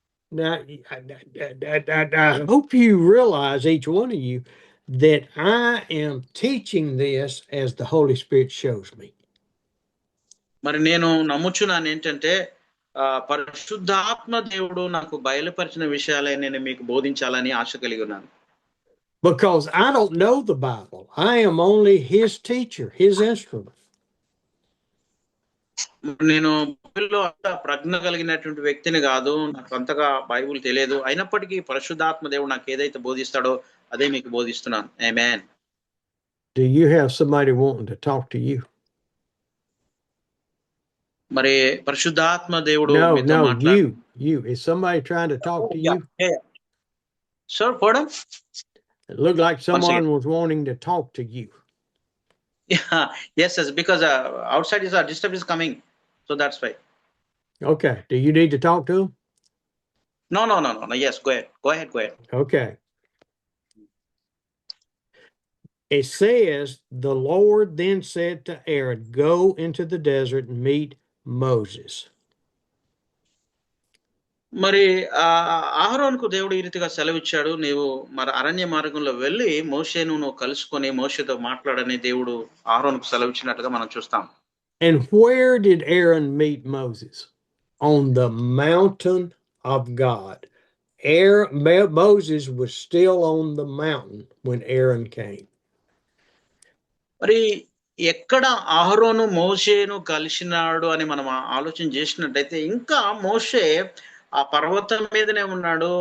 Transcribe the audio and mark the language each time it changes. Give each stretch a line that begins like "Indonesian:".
English: Now, I hope you realize, each one of you, that I am teaching this as the Holy Spirit shows me.
Telugu: మరి నేను నమ్ముచున్నాను ఏంటంటే, పరిశుద్ధాత్మ దేవుడు నాకు బయలుపరిచిన విషయాలే నేను మీకు బోధించాలని ఆశ కలిగి ఉన్నాను.
English: Because I don't know the Bible. I am only his teacher, his instrument.
Telugu: నేను బైబిల్లో అంత ప్రజ్ఞ కలిగినటువంటి వ్యక్తిని కాదు, నాకు అంతగా బైబిల్ తెలియదు. అయినప్పటికీ పరిశుద్ధాత్మ దేవుడు నాకు ఏదైతే బోధిస్తాడో అదే మీకు బోధిస్తున్నాను. ఆమేన్.
English: Do you have somebody wanting to talk to you?
Telugu: మరి పరిశుద్ధాత్మ దేవుడు మీతో మాట్లాడు. You.
English: Is somebody trying to talk to you? Yeah. Sir, pardon? It looked like someone was wanting to talk to you. Yeah. Yes, because outside is a disturbance is coming, so that's why. Okay. Do you need to talk to him? No. Yes, go ahead. Okay. It says, the Lord then said to Aaron, go into the desert and meet Moses.
Telugu: మరి అహరోనుకు దేవుడు ఈ రీతిగా సెలవిచ్చాడు, నీవు మరి అరణ్య మార్గంలో వెళ్ళి మోషేను నువ్వు కలుసుకొని మోషేతో మాట్లాడని దేవుడు అహరోనుకు సెలవిచ్చినట్టుగా మనం చూస్తాం.
English: And where did Aaron meet Moses? On the mountain of God. Moses was still on the mountain when Aaron came.
Telugu: మరి ఎక్కడ అహరోను మోషేను కలిసినాడు అని మనం ఆలోచన చేసినట్టయితే, ఇంకా మోషే ఆ పర్వతం మీదనే ఉన్నాడు.